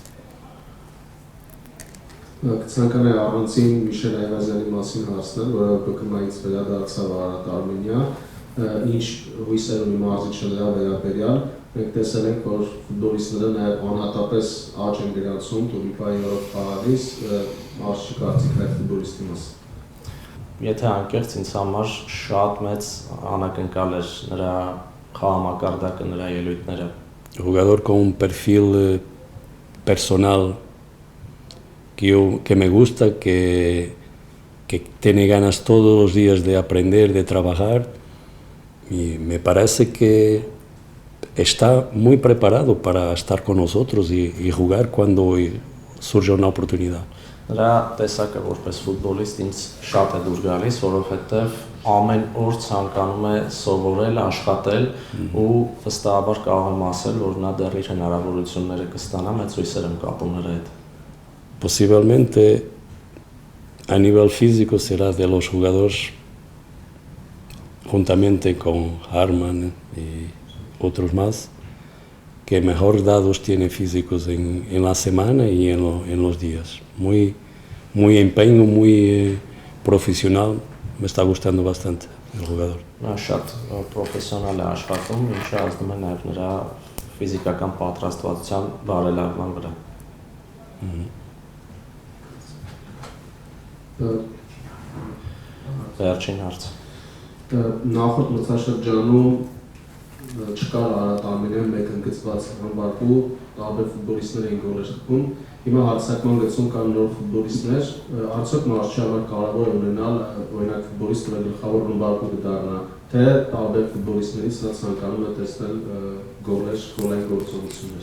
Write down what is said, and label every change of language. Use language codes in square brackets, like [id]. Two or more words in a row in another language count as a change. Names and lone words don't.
[hy] Կցանկանայի առանցին Միշել Այվազյանի մասին հարցնել, որը ԲԿՄ-ից վերադարձավ Արարատ Արմենիա, ինչ հույսեր ունի մարզիչը նրա վերաբերյալ, մենք տեսել ենք, որ ֆուտբոլիստները նաև անհատապես աճ են գրանցում Տուրիպայի օրով խաղալիս, մարզչի կարծիքն այդ ֆուտբոլիստի մասին։ Եթե անկեղծ ինձ համար շատ մեծ անակնկալ էր նրա խաղամակարդակը, նրա ելույթները։ [es] Jugador con un perfil personal que me gusta, que tiene ganas todos los días de aprender, de trabajar, y me parece que está muy preparado para estar con nosotros y jugar cuando surge una oportunidad. [hy] Նրա տեսակը որպես ֆուտբոլիստ ինձ շատ է դուր գալիս, որովհետև ամեն օր ցանկանում է սովորել, աշխատել ու վստահաբար կարող եմ ասել, որ նա դեռ իր հնարավորությունները կստանա, մեծ հույսեր եմ կապում նրա հետ։ [es] Posiblemente a nivel físico será de los jugadores, juntamente con Harman y otros más, que mejor dados tiene físicos en la semana y en los días. Muy empeño, muy profesional, me está gustando bastante el jugador. [hy] Նա շատ պրոֆեսիոնալ է աշխատում, ինչը ազդում է նաև նրա ֆիզիկական պատրաստվածության բարելավման վրա։ Վերջին հարց։ Նախորդ մրցաշրջանում չկար Արարատ Արմենիան մեկ ընդգծված համբարկու, տարբեր ֆուտբոլիստներ էին գոլեր խփում։ Հիմա հարձակման գծում կան նոր ֆուտբոլիստներ, արդյոք մարզչի համար կարևոր է ունենալ օրինակ ֆուտբոլիստը գլխավոր ռմբարկու կդառնա, թե տարբեր ֆուտբոլիստներից նա ցանկանում է տեսնել գոլային գործողություններ։